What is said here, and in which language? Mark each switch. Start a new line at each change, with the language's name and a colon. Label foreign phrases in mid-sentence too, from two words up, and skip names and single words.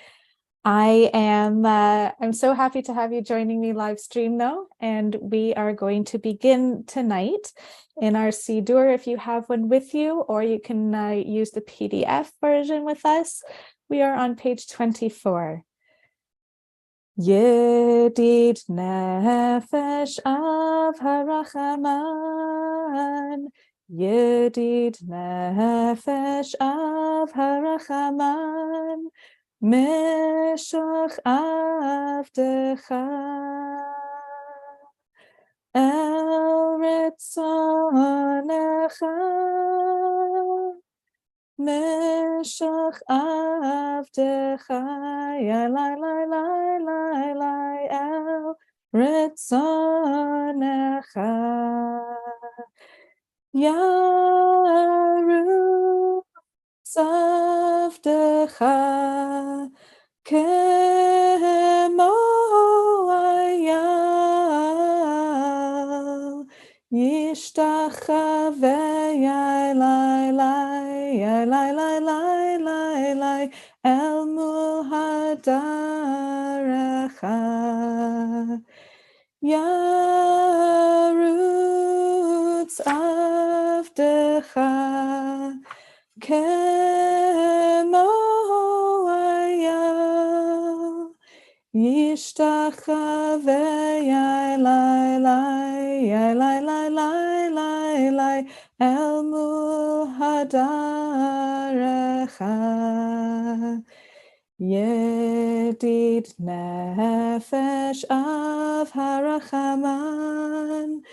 English: I'm so happy to have you joining me live stream though, and we are going to begin tonight in our Siddur if you have one with you, or you can use the PDF version with us. We are on page 24.
Hebrew: ידיד נפש אב הרחמן, ידיד נפש אב הרחמן, משוך עבדך אל רצונך משוך עבדך יאלאי לאי לאי לאי לאי אל רצונך ירוץ עבדך כמו איל ישתחווה יאלאי לאי אל מול הדרך ירוץ עבדך כמו איל ישתחווה יאלאי אל מול הדרך ידיד נפש אב הרחמן